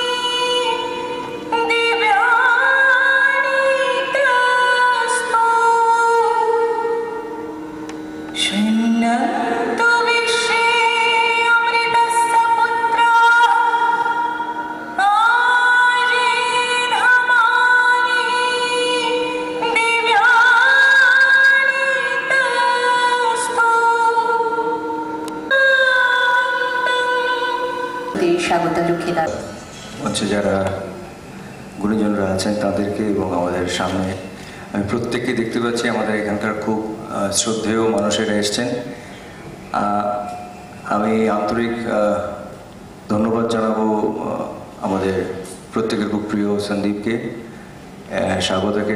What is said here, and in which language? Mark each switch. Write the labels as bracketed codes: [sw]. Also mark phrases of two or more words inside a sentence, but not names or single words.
[sa] दिव्यानि तस्तु शृण्वन्तु विश्वे अमृतस्य पुत्राः आर्येधमानि दिव्यानि तस्तु [bn] স্বাগত লক্ষ্মীদার। মঞ্চে যারা গুরুজনরা আছেন তাদেরকে এবং আমাদের সামনে আমি প্রত্যেককে দেখতে পাচ্ছি। আমাদের এখানকার খুব শ্রদ্ধেয় মানুষেরা এসছেন। আমি আন্তরিক ধন্যবাদ জানাবো আমাদের প্রত্যেকের খুব প্রিয় সন্দীপকে, স্বাগতকে।